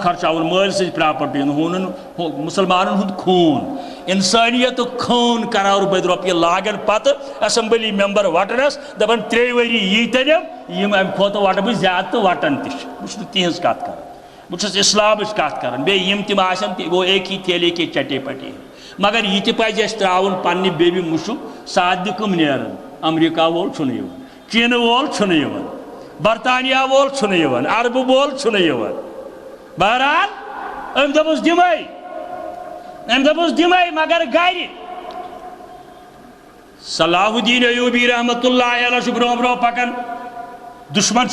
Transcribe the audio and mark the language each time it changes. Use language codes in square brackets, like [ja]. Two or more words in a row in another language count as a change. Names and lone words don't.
[ks] خرچاوُن مٲلۍ سٕنٛز پراپرٹی ہُنٛد مسلمانن ہُنٛد خوٗن انسٲنیتُک خوٗن کرور بٔدۍ رۄپیہِ لاگن پتہٕ اسمبلی ممبر وٹنس دپان 3 ؤری ییٖتن یِم امہِ کھۄتہٕ وٹہٕ بہٕ زیادٕ تہٕ وٹان تہِ چھِ بہٕ چھُس نہٕ تِہنٛز کتھ کران بہٕ چھُس اسلامٕچ کتھ کران بیٚیہِ یِم تِم آسن [ur] وہ ایک ہی تھیلے کے چٹے پٹے [ks] مگر یہ تہِ پزِ اَسہِ ترٛاوُن پننہِ بیٚبہِ مُشُک سادِ کٕم نیرن امریکہ وول چھُنہٕ یِوان چیٖنہٕ وول چھُنہٕ یِوان برطانیہ وول چھُنہٕ یِوان عربہٕ وول چھُنہٕ یِوان بہرحال أمۍ دوٚپُس دِمے مگر گرِ صلاح الدین ایوبی [ar] رحمۃ اللہ علیہ [ks] چھُ برونٛہہ برونٛہہ پکان دشمن